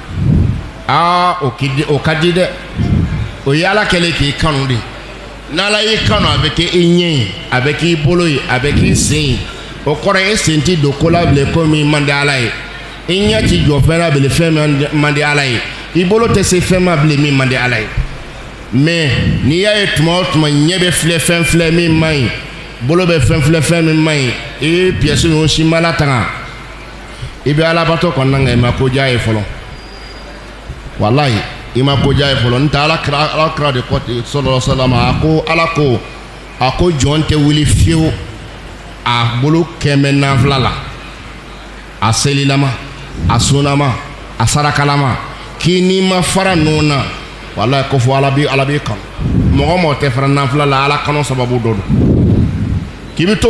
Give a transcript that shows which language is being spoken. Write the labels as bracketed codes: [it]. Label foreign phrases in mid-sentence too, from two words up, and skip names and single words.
[bm] o ka di dɛ o ye ala kɛlen k'i kanu de n'ala y'i kanu a bɛ kɛ i ɲɛ ye a bɛ k'i bolo ye a bɛ k'i sen ye o kɔrɔ e sen ti don ko la bilen ko min man di ala ye i ɲɛ ti jɔ fɛn la bilen fɛn man di ala ye i bolo tɛ se fɛn ma bilen min man di ala ye mais n'i y'a ye tuma o tuma ɲɛ bɛ filɛ fɛn min man ɲi bolo bɛ fɛn min man ɲi i ye pièce ninnu si ma latanga i bɛ alabato kɔnɔna nka i ma ko diya ye fɔlɔ walayi i ma ko diya ye fɔlɔ n tɛ ala kira de kɔ ten [ar] صلى الله عليه وسلم [bm] a ko jɔn tɛ wuli fiyewu a bolo kɛmɛ nafila la a selilama a sunama a sarakalama k'i n'i ma fara ninnu na walayi ko fɔ ala b'i kanu mɔgɔ tɛ fara nafila la ala kanu sababu dɔ don k'i bɛ t'o